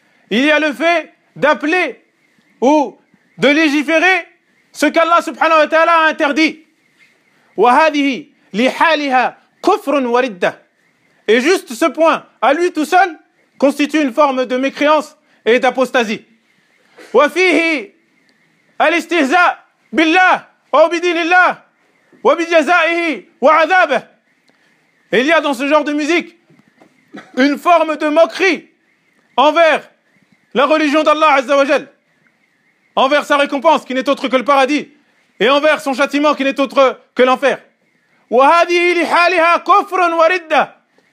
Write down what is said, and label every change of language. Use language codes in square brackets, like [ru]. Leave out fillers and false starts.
[fr] Il y a le fait d'appeler ou de légiférer ce qu'Allah subhanahu wa ta'ala a interdit. [ar] وهذه لحالها كفر وردة. [fr] Et juste ce point à lui tout seul constitue une forme de mécréance et d'apostasie. [ar] وفيه الاستهزاء بالله أو بدين الله وبجزائه وعذابه. [fr] Il y a dans ce genre de musique une forme de moquerie envers la religion d'Allah Azza wa Jal, envers sa récompense qui n'est autre que le paradis et envers son châtiment qui n'est autre que l'enfer. [ar] وَهَذِهِ لِحَالِهَا كُفْرٌ وَرِدَّةٌ.